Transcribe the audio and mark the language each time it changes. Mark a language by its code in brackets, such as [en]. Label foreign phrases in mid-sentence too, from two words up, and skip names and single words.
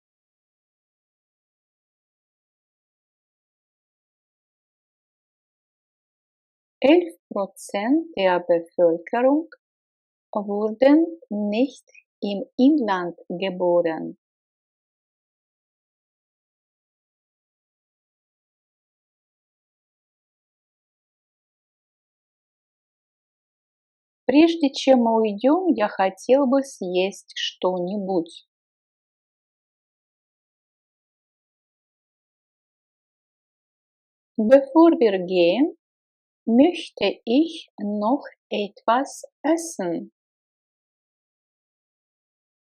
[de] 11% der Bevölkerung wurden nicht im Inland geboren. [ru] Прежде чем мы уйдем, я хотел бы съесть что-нибудь. [de] Bevor wir gehen, möchte ich noch etwas essen.